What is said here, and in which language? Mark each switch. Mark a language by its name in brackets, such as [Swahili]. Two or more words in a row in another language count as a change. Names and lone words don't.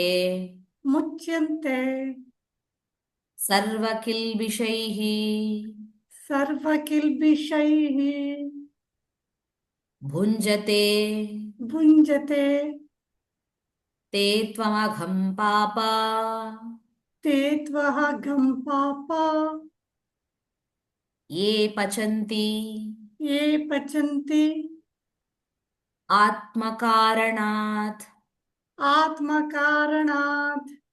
[Sanskrit] ಮುಚ್ಯಂತೆ ಸರ್ವಕಿಲ್ಬಿಷೈಃ ಸರ್ವಕಿಲ್ಬಿಷೈಃ ಭುಂಜತೆ ಭುಂಜತೆ ತೇ ತ್ವಮಘಂ ಪಾಪ ते त्वहं पाप ಯೇ ಪಚಂತಿ ये पचन्ति ಆತ್ಮಕಾರಣಾತ್ आत्मकारणात्